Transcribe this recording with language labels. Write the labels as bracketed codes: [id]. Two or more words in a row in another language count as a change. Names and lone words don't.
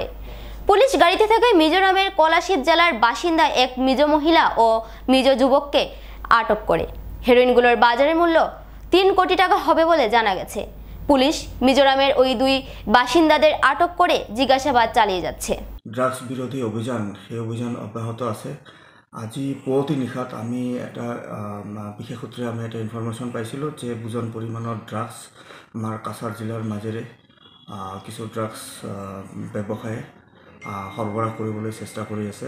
[bn] পুলিশ গাড়িতে থাকা মিজোরামের কলাশিব জেলার বাসিন্দা এক মিজো মহিলা ও মিজো যুবককে আটক করে। হেরোইনগুলোর বাজারের মূল্য 3 কোটি টাকা হবে বলে জানা গেছে। পুলিশ মিজোরামের ওই দুই বাসিন্দাদের আটক করে জিজ্ঞাসাবাদ চালিয়ে যাচ্ছে। ড্রাগস বিরোধী অভিযান, সেই অভিযান অব্যাহত আছে। [as] আজি পুৱতি নিশাত আমি এটা বিশেষ সূত্ৰে আমি এটা ইনফৰমেশ্যন পাইছিলোঁ যে বুজন পৰিমাণৰ ড্ৰাগছ আমাৰ কাছাৰ জিলাৰ মাজেৰে কিছু ড্ৰাগছ ব্যৱসায়ে সৰবৰাহ কৰিবলৈ চেষ্টা কৰি আছে।